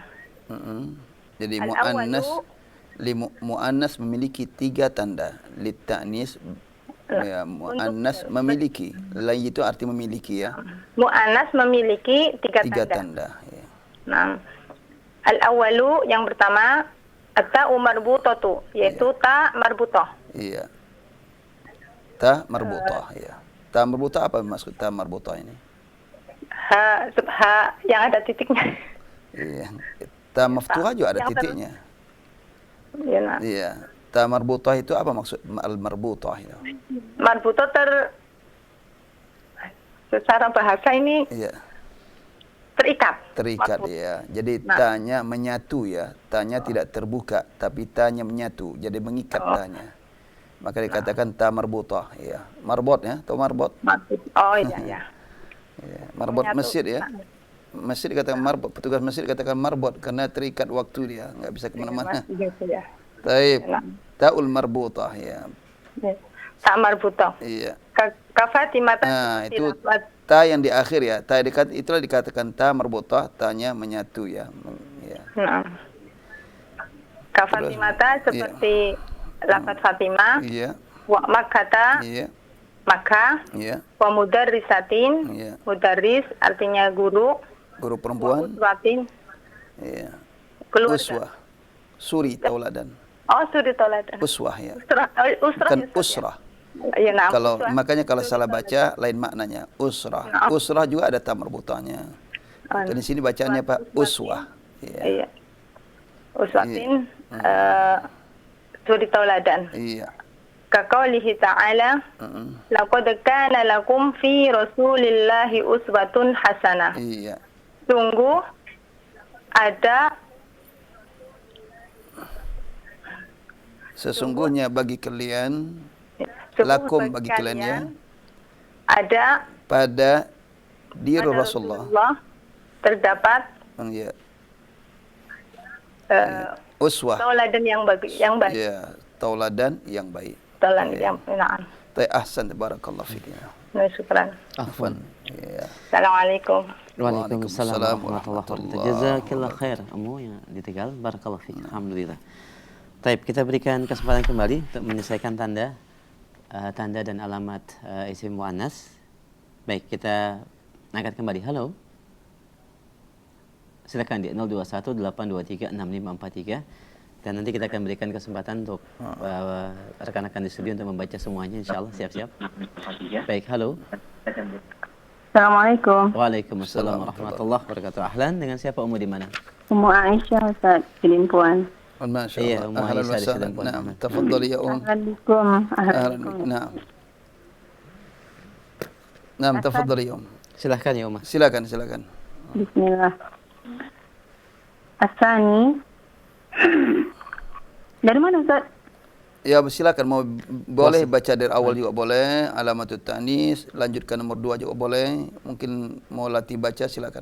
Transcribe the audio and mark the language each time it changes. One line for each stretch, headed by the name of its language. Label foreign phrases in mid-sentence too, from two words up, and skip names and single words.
Indonesian: Jadi muannas memiliki 3 tanda.
Arabic: للتأنيث
Indonesian: ya, muannas memiliki. Lain itu arti memiliki ya. Muannas memiliki 3 tanda. Ya. Nah, al-awwalu yang pertama
Arabic: التاء المربوطة,
Indonesian: yaitu ta marbutah. Iya. Ta marbutah, ya. Ta marbutah apa maksud ta marbutah ini? Ha yang ada titiknya. Iya. Ta maftuhah juga ada titiknya. Iya, nah. Iya. Ta marbutah itu apa maksud al-marbutah itu? Marbutah secara bahasa ini iya. Terikat ya. Jadi tanya menyatu ya. Tanya tidak terbuka tapi tanya menyatu. Jadi mengikat tanya. Maka dikatakan ta marbutah ya. Marbot ya, tahu marbot? Oh iya ya. Ya, marbot masjid ya. Masjid dikatakan marbot, petugas masjid dikatakan marbot karena terikat waktu dia, enggak bisa kemana-mana. Taib.
Arabic: تاء المربوطة يا.
Indonesian: Ta marbutah. Iya.
Arabic: كفاطمة.
Indonesian: Nah, itu ta yang di akhir ya. Ta itulah dikatakan ta marbutah, tanya menyatu ya. Ya. Nah.
Arabic: كفاطمة
Indonesian: seperti lafaz Fatimah. Iya.
Arabic: ومكة.
Indonesian: Iya. Maka. Iya.
Arabic: ومدرسة.
Indonesian: Iya. Mudarris artinya guru. Guru perempuan.
Arabic: وأسوة.
Indonesian: Iya. Keluarga. Uswah. Suri tauladan. Oh, suri tauladan. Uswah ya. Usrah. Kan usrah. Ya, nah, kalau makanya kalau salah baca lain maknanya usrah. Usrah juga ada ta marbutahnya. Dan di sini bacanya apa? Uswah. Iya. Uswatin suri tauladan. Iya.
Arabic: كقوله تعالى لقد كان لكم في رسول الله أسوة حسنة.
Indonesian: Iya. Sungguh ada sesungguhnya bagi kalian lakum bagi kalian ya ada pada diri Rasulullah terdapat ya. Uswah tauladan yang baik ya, tauladan yang baik. Tauladan yang benar.
Arabic: أحسن، بارك الله فيك. Syukran.
Indonesian: Afwan. Ya.
Arabic: السلام عليكم. وعليكم السلام ورحمة الله وبركاته. جزاك الله خير.
Indonesian: Amu yang di Tegal,
Arabic: بارك الله فيك.
Indonesian: Alhamdulillah. Taib, kita berikan kesempatan kembali untuk menyelesaikan tanda dan alamat isim muannas. Baik, kita angkat kembali. Halo. Silakan di 0218236543 dan nanti kita akan berikan kesempatan untuk rekan-rekan di studio untuk membaca semuanya, insyaallah. Siap-siap. Baik, halo.
Arabic: السلام عليكم. وعليكم السلام ورحمة الله وبركاته.
Indonesian: Ahlan, dengan siapa Ummu di mana? Ummu Aisyah, Ustaz, Kilimpuan.
Arabic: Masya
Indonesian: Iya,
Arabic: Allah.
Indonesian: Ummu
Arabic: Ahlan
Indonesian: Aisyah
Arabic: wa
Indonesian: di
Arabic: sahlan.
Indonesian: Sedempuan.
Arabic: نعم، تفضلي يا السلام عليكم. أهلا بك. نعم، تفضلي يا
Indonesian: Silahkan ya Umma. Silakan. Bismillah. Asani. Dari mana, Ustaz? Ya, silakan, mau boleh baca dari awal juga boleh,
Arabic: علامة التأنيث,
Indonesian: lanjutkan nomor 2 juga boleh. Mungkin mau latih baca, silakan.